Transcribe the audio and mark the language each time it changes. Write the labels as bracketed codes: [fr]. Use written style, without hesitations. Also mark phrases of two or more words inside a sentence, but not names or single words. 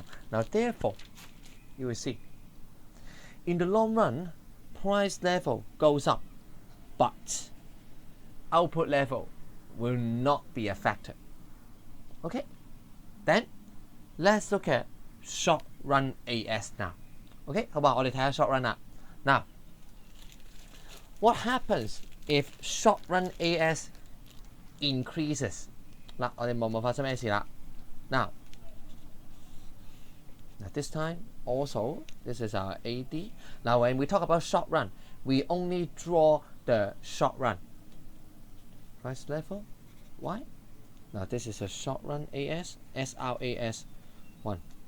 [en] Now, therefore, you will see, in the long run, price level goes up, but output level will not be affected. Okay, then let's look at short run AS now. Okay, [yue] 好嘛，我哋睇下 [en] short run 啦。Now, what happens if short run AS increases? [yue] 嗱，我哋望望發生咩事啦。 [en] Now, this time also this is our AD. Now, when we talk about short run, we only draw the short run. Price level, why? Now this is a short run AS, SRAS 1.